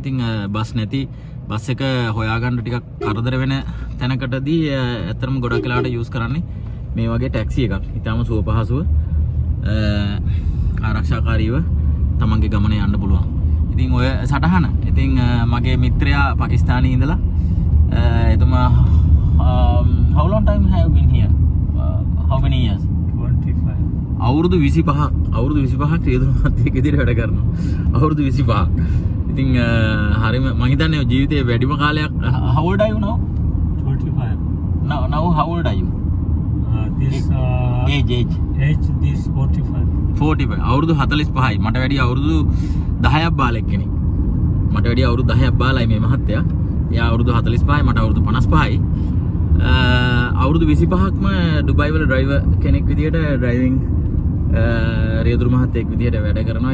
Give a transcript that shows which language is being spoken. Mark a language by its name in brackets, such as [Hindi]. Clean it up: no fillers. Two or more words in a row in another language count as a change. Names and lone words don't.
[Sinhala] ඉතින් බස් නැති බස් එක හොයාගන්න ටිකක් කරදර වෙන තැනකටදී ඇත්තටම ගොඩක් වෙලාවට යූස් කරන්නේ මේ වගේ ටැක්සි එකක්. ඊටාම සුව පහසුව ආරක්ෂාකාරීව තමන්ගේ ගමන යන්න පුළුවන්. ඉතින් ඔය සටහන ඉතින් මගේ මිත්‍රයා පාකිස්තානයේ ඉඳලා එතුමා [English] how long time have you been here? How many years? 25. [Sinhala] අවුරුදු 25ක් රියදුරමත් එක්ක ඉදිරියට වැඩ කරනවා. අවුරුදු 25ක්. ඉතින් හරිම මම හිතන්නේ ජීවිතේ වැඩිම කාලයක් [English] how old are you now? 25. Now how old are you? This age this 45. 45. [Sinhala] අවුරුදු 45යි. මට වැඩි අවුරුදු 10ක් බාලෙක් කෙනෙක්. මට වැඩි අවුරුදු 10ක් බාලයි මේ මහත්තයා. එයා අවුරුදු 45යි මට අවුරුදු 55යි. අවුරුදු 25ක්ම ඩුබයි වල ඩ්‍රයිවර් කෙනෙක් විදියට ඩ්‍රයිවිං රියදුරු මහත්තයෙක් විදියට වැඩ කරනවා.